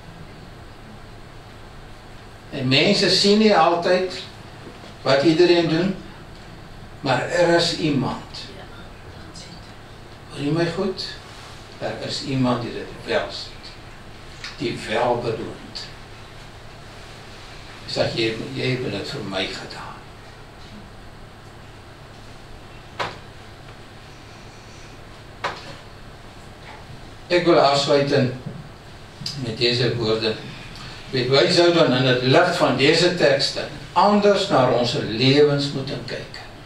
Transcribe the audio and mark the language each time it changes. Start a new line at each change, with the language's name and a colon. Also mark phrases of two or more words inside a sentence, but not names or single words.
Afrikaans: En mense sien nie altyd wat iedereen doen, maar is iemand. Hoor jy my goed? Is iemand die dit wel sien, die wel bedoeld. Sê jy het dit vir my gedaan. Ek wil afsluiten met deze woorde.
Dutch: Weet, wij zouden in het licht van deze teksten anders naar onze levens moeten kijken.